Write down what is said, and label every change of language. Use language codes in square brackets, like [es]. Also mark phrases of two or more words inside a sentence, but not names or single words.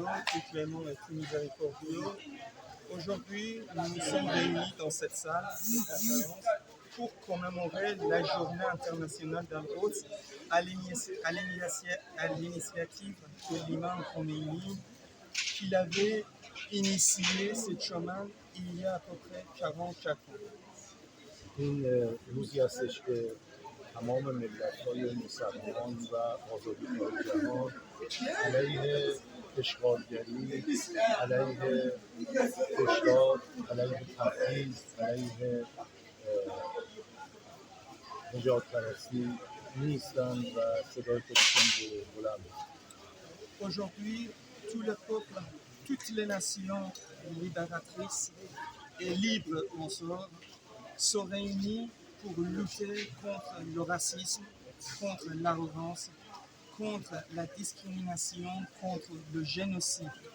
[fr] plus clément et plus miséricordieux. Aujourd'hui, nous nous sommes réunis dans cette salle de conférence pour commémorer la Journée internationale d'Al-Quds à l'initiative de l'imam Khomeini, qu'il avait initié ce chemin il y a à peu près 44 ans. [fa] این روزی هستش که تمام ملت‌های مسلمان و آزادی‌خواه جهان علیه اشغالگری، علیه کشتار، علیه تبعیض، علیه نژادپرستی نیستند و صدای خودشون رو بلند می‌کنند. [fr] Aujourd'hui, tout le peuple, toutes les nations libératrices et libres en sort se réunissent pour lutter contre le racisme, contre l'arrogance, contre la discrimination, contre le génocide.